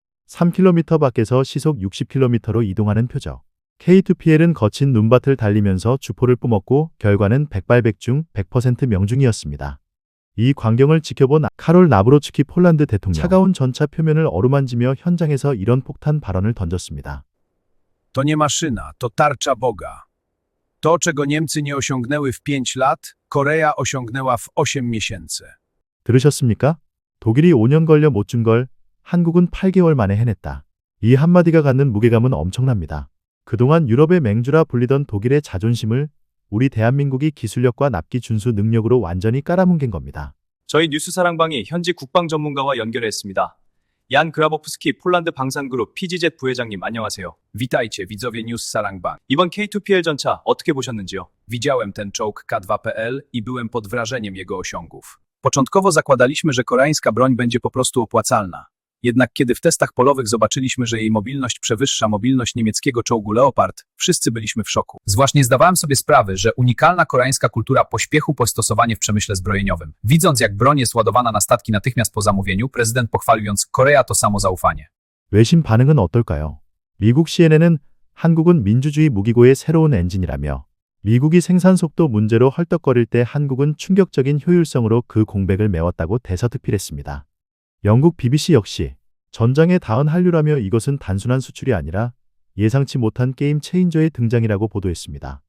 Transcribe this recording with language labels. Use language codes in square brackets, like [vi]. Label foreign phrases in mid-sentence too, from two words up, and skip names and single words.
[ko] 3km 밖에서 시속 60km로 이동하는 표적. K2PL은 거친 눈밭을 달리면서 주포를 뿜었고 결과는 백발백중 100% 명중이었습니다. 이 광경을 지켜본 카롤 나브로츠키 폴란드 대통령, 차가운 전차 표면을 어루만지며 현장에서 이런 폭탄 발언을 던졌습니다. [pl] To nie maszyna, to tarcza Boga. To, czego Niemcy nie osiągnęły w 5 lat, Korea osiągnęła w 8 miesięcy. [ko] 들으셨습니까? 독일이 5년 걸려 못 준 걸 한국은 8개월 만에 해냈다. 이 한마디가 갖는 무게감은 엄청납니다. 그동안 유럽의 맹주라 불리던 독일의 자존심을 우리 대한민국이 기술력과 납기 준수 능력으로 완전히 깔아뭉갠 겁니다. 저희 뉴스 사랑방이 현지 국방 전문가와 연결했습니다. 얀 그라보프스키 폴란드 방산그룹 PGZ 부회장님 안녕하세요. [pl] Witajcie widzowie News Sarangbang. [ko] 이번 K2PL 전차 어떻게 보셨는지요? [pl] Widziałem ten czołg K2PL i byłem pod wrażeniem jego osiągów. Początkowo zakładaliśmy, że koreańska broń będzie po prostu opłacalna. Jednak kiedy w testach polowych zobaczyliśmy, że jej mobilność przewyższa mobilność niemieckiego czołgu Leopard, wszyscy byliśmy w szoku. Zwłaszcza nie zdawałem sobie sprawy, że unikalna koreańska kultura pośpiechu po stosowanie w przemyśle zbrojeniowym. Widząc, jak broń jest ładowana na statki natychmiast po zamówieniu, prezydent pochwalił Korea to samo zaufanie. [ko] 외신 반응은 어떨까요? 미국 CNN은 한국은 민주주의 무기고의 새로운 엔진이라며 미국이 생산 속도 문제로 헐떡거릴 때 한국은 충격적인 효율성으로 그 공백을 메웠다고 대서특필했습니다. 영국 BBC 역시 전장에 닿은 한류라며 이것은 단순한 수출이 아니라 예상치 못한 게임 체인저의 등장이라고 보도했습니다.